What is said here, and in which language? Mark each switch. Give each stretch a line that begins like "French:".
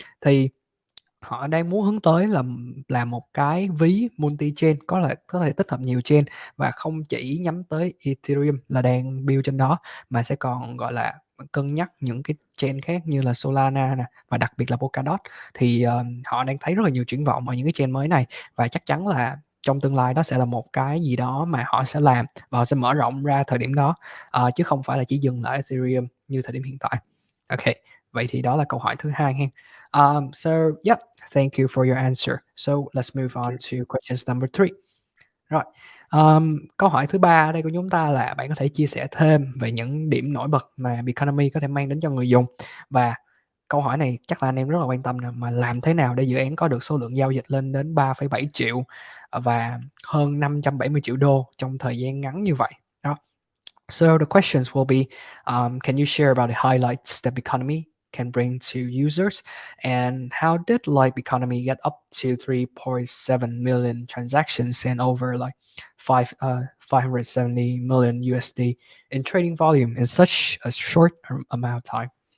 Vietnamese: Thì họ đang muốn hướng tới là một cái ví multi chain, có thể tích hợp nhiều chain và không chỉ nhắm tới Ethereum là đang build trên đó, mà sẽ còn gọi là cân nhắc những cái chain khác như là Solana nè, và đặc biệt là Polkadot. Thì họ đang thấy rất là nhiều triển vọng ở những cái chain mới này, và chắc chắn là trong tương lai đó sẽ là một cái gì đó mà họ sẽ làm và họ sẽ mở rộng ra thời điểm đó, chứ không phải là chỉ dừng lại Ethereum như thời điểm hiện tại. Ok, vậy thì đó là câu hỏi thứ hai ha.
English: So yep, thank you for your answer. So let's move on to questions number 3.
Vietnamese: Rồi, câu hỏi thứ ba ở đây của chúng ta là bạn có thể chia sẻ thêm về những điểm nổi bật mà Economy có thể mang đến cho người dùng, và câu hỏi này chắc là anh em rất là quan tâm nè, mà làm thế nào để dự án có được số lượng giao dịch lên đến 3,7 triệu và hơn 570 triệu đô trong thời gian ngắn như vậy đó.
English: So the questions will be, can you share about the highlights that Economy can bring to users, and how did like Economy get up to 3.7 million transactions and over like 570 million USD in trading volume in such a short amount of time?